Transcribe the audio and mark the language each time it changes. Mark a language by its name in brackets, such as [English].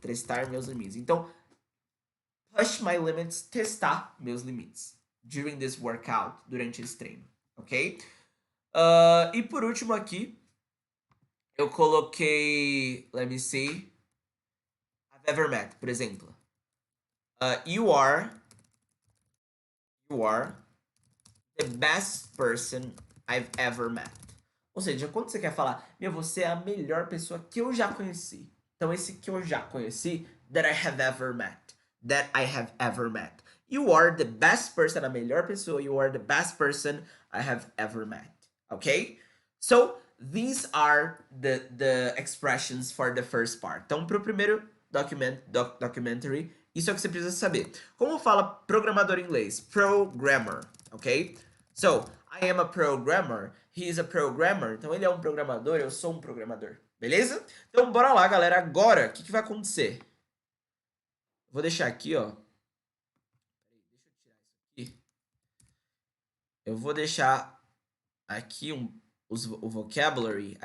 [Portuguese] Testar meus limites. Então, [English] push my limits, [Portuguese] testar meus limites. [English] During this workout, [Portuguese] durante esse treino. [English] Ok? [Portuguese] E por último aqui, eu coloquei, [English] let me see, I've ever met, [Portuguese] por exemplo. [English] You are the best person I've ever met. [Portuguese] Ou seja, quando você quer falar, você é a melhor pessoa que eu já conheci. Então, esse que eu já conheci, [English] that I have ever met. That I have ever met. You are the best person, [Portuguese] a melhor pessoa. [English] You are the best person I have ever met. Okay? So, these are the expressions for the first part. [Portuguese] Então, para o primeiro documentary, isso é o que você precisa saber. Como fala programador em inglês? [English] Programmer, ok? So, I am a programmer, he is a programmer. [Portuguese] Então, ele é um programador, eu sou um programador. Beleza? Então, bora lá, galera. Agora, o que vai acontecer? Vou deixar aqui, ó. Deixa eu tirar isso aqui. Eu vou deixar aqui o vocabulary.